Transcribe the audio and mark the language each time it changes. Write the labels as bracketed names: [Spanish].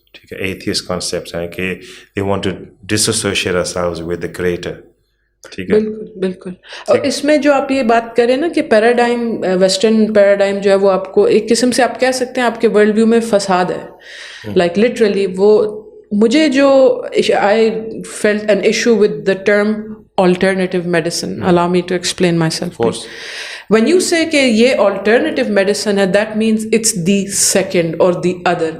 [Urdu] ٹھیک ہے, [English] atheist concepts ہیں کہ they want to disassociate ourselves with the creator. [Urdu] بالکل بالکل. اور اس میں جو آپ یہ بات کریں نا کہ پیراڈائم, ویسٹرن پیراڈائم جو ہے وہ آپ کو ایک قسم سے آپ کہہ سکتے ہیں آپ کے ورلڈ ویو میں فساد ہے. [English] like literally [Urdu] وہ مجھے جو [English] I felt an issue with the term alternative medicine. Allow me to explain myself. When you say [Urdu] کہ یہ [English] alternative medicine ہے, that means it's the second or the other.